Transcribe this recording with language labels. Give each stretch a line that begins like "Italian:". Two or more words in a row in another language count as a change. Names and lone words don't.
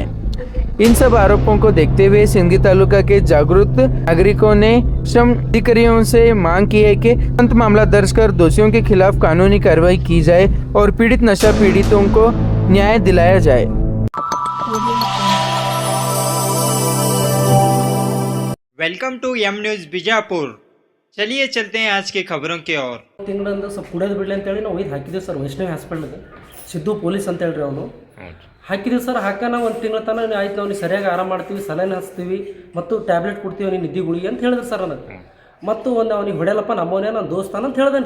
Hindi: इन सब आरोपों को देखते हुए सिंदगी तालुका के जागरूक नागरिकों ने श्रम अधिकारियों से मांग की है कि तुरंत मामला दर्ज कर दोषियों के खिलाफ कानूनी कार्रवाई की जाए और पीड़ित नशा पीड़ितों को न्याय दिलाया जाए।
English: Welcome to M News Bijapur.
Hindi: चलिए चलते हैं आज की खबरों की ओर।
Kannada: ತಿಂಗಳಿಂದ ಸ್ವಲ್ಪ ಕುಡಿಯೋದು ಬಿಡಲಿ ಅಂತೇಳಿ ನಾವು ಒಯ್ದು ಹಾಕಿದ್ದೀವಿ ಸರ್ ವೈಷ್ಣವಿ ಹಾಸ್ಪಿಟ್ಲಿಗೆ. ಸಿದ್ದು ಪೊಲೀಸ್ ಅಂತ ಹೇಳ್ರಿ ಅವನು ಹಾಕಿದ್ದೀವಿ ಸರ್. ಹಾಕೋಣ ಒಂದು ತಿಂಗಳ ತನಕ ಆಯ್ತು, ಅವ್ನಿಗೆ ಸರಿಯಾಗಿ ಆರಾಮ ಮಾಡ್ತೀವಿ, ಸಲೈನ್ ಹಚ್ತೀವಿ ಮತ್ತು ಟ್ಯಾಬ್ಲೆಟ್ ಕೊಡ್ತೀವಿ ಅವ್ನಿಗೆ ನಿದ್ದೆ ಗುಳಿಗೆ ಅಂತ ಹೇಳಿದ್ರು ಸರ್ ನನಗೆ. ಮತ್ತು ಒಂದು ಅವ್ನಿಗೆ ಹೊಡೆಯಲ್ಲಪ್ಪ ನಮ್ಮವನೇ ನನ್ನ ದೋಸ್ತಾನ ಅಂತ ಹೇಳ್ದೇನೆ ರೀ.